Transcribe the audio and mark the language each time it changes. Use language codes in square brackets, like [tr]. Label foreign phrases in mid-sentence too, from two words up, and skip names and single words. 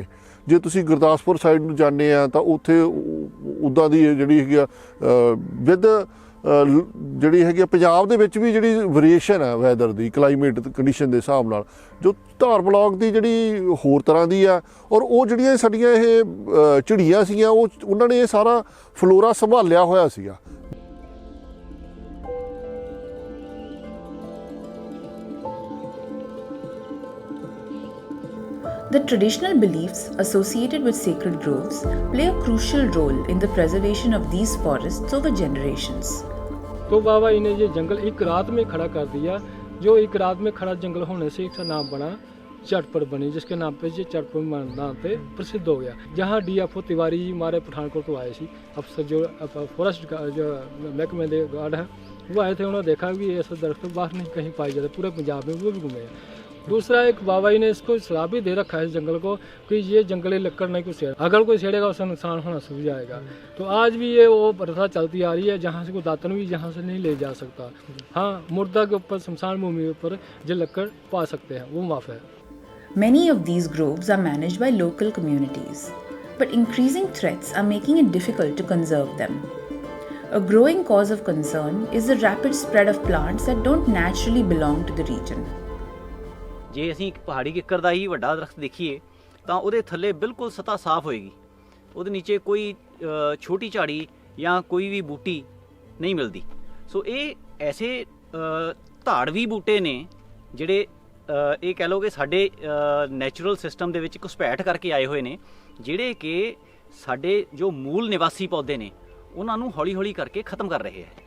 [pa] ਜੇ ਤੁਸੀਂ ਗੁਰਦਾਸਪੁਰ ਸਾਈਡ ਨੂੰ ਜਾਂਦੇ ਆ ਤਾਂ ਉੱਥੇ ਉੱਦਾਂ ਦੀ ਜਿਹੜੀ ਹੈਗੀ ਆ ਵਿਦ ਜਿਹੜੀ ਹੈਗੀ ਪੰਜਾਬ ਦੇ ਵਿੱਚ ਵੀ ਜਿਹੜੀ ਵੇਰੀਏਸ਼ਨ ਹੈ ਵੈਦਰ ਦੀ [en] climate condition [pa] ਦੇ ਹਿਸਾਬ ਨਾਲ ਜੋ ਧਾਰ ਬਲਾਕ ਦੀ ਜਿਹੜੀ ਹੋਰ ਤਰ੍ਹਾਂ ਦੀ ਆ ਔਰ ਉਹ ਜਿਹੜੀਆਂ ਸਾਡੀਆਂ ਇਹ ਝਿੜੀਆਂ ਸੀਗੀਆਂ ਉਹਨਾਂ ਨੇ ਇਹ ਸਾਰਾ ਫਲੋਰਾ ਸੰਭਾਲਿਆ ਹੋਇਆ ਸੀਗਾ। [en] The traditional beliefs associated with sacred groves play a crucial role in the preservation of these forests over generations. [hi] तो बाबा जी ने ये जंगल एक रात में खड़ा कर दिया, जो एक रात में खड़ा जंगल होने से इसका नाम बना चटपट बनी, जिसके नाम पे ये चटपट नाम पे प्रसिद्ध हो गया। जहाँ DFO तिवारी जी हमारे पठानकोट को आए थे अफसर जो फॉरेस्ट जो महकमे के गार्ड हैं वो आए थे, उन्होंने देखा कि ऐसा दरख्त बाहर नहीं कहीं पाए जाते पूरे पंजाब में, वो भी घूमे। दूसरा एक बाबा जी ने इसको सलाह भी दे रखा है इस जंगल को कि ये जंगली लक्कड़ नहीं कोई छेड़, अगर कोई छेड़ेगा उसका नुकसान होना शुरू जाएगा। तो आज भी ये वो प्रथा चलती आ रही है जहाँ से कोई दातन भी यहाँ से नहीं ले जा सकता। हाँ, मुर्दा के ऊपर शमशान भूमि पर जो लक्कड़ पा सकते हैं वो माफ़ है। [en] Many of these groves are managed by local communities, but increasing threats are making it difficult to conserve them. A growing cause of concern is the rapid spread of plants that don't naturally belong to the region. [pa] ਜੇ ਅਸੀਂ ਇੱਕ ਪਹਾੜੀ ਕਿੱਕਰ ਦਾ ਹੀ ਵੱਡਾ ਦਰਖਤ ਦੇਖੀਏ ਤਾਂ ਉਹਦੇ ਥੱਲੇ ਬਿਲਕੁਲ ਸਤ੍ਹਾ ਸਾਫ਼ ਹੋਏਗੀ, ਉਹਦੇ ਨੀਚੇ ਕੋਈ ਛੋਟੀ ਝਾੜੀ ਜਾਂ ਕੋਈ ਵੀ ਬੂਟੀ ਨਹੀਂ ਮਿਲਦੀ। ਸੋ ਇਹ ਐਸੇ ਧਾੜਵੀ ਬੂਟੇ ਨੇ ਜਿਹੜੇ ਇਹ ਕਹਿ ਲਓ ਕਿ ਸਾਡੇ [en] natural system [pa] ਦੇ ਵਿੱਚ ਘੁਸਪੈਠ ਕਰਕੇ ਆਏ ਹੋਏ ਨੇ, ਜਿਹੜੇ ਕਿ ਸਾਡੇ ਜੋ ਮੂਲ ਨਿਵਾਸੀ ਪੌਦੇ ਨੇ ਉਹਨਾਂ ਨੂੰ ਹੌਲੀ ਹੌਲੀ ਕਰਕੇ ਖਤਮ ਕਰ ਰਹੇ ਹੈ।